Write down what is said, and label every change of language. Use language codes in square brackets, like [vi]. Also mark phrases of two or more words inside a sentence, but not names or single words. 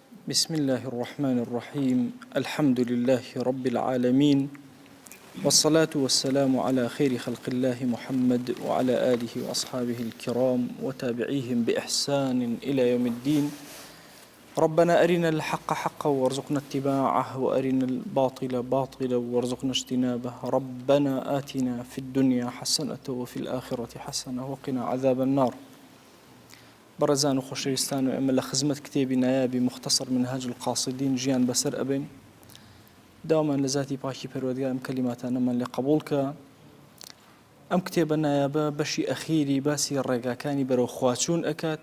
[ar] بسم الله الرحمن الرحيم الحمد لله رب العالمين والصلاة والسلام على خير خلق الله محمد وعلى آله وأصحابه الكرام وتابعيهم بإحسان إلى يوم الدين. ربنا أرنا الحق حقا وارزقنا اتباعه وأرنا الباطل باطلا وارزقنا اجتنابه. ربنا آتنا في الدنيا حسنة وفي الآخرة حسنة وقنا عذاب النار. [ckb] برزان و خۆشەویستان و ئێمە لە خزمەت کتێبی نایابی مختصر منهاج القاصدین ژیان بەسەر ئەبین. داوامان لە ذاتی پاکی پەروەردگار ئەم کەلیماتانەمان لێ قبوڵ کە ئەم کتێبە نایابە بەشی ئەخیری باسی ڕێگاکانی بەرەو خواچوون ئەکات.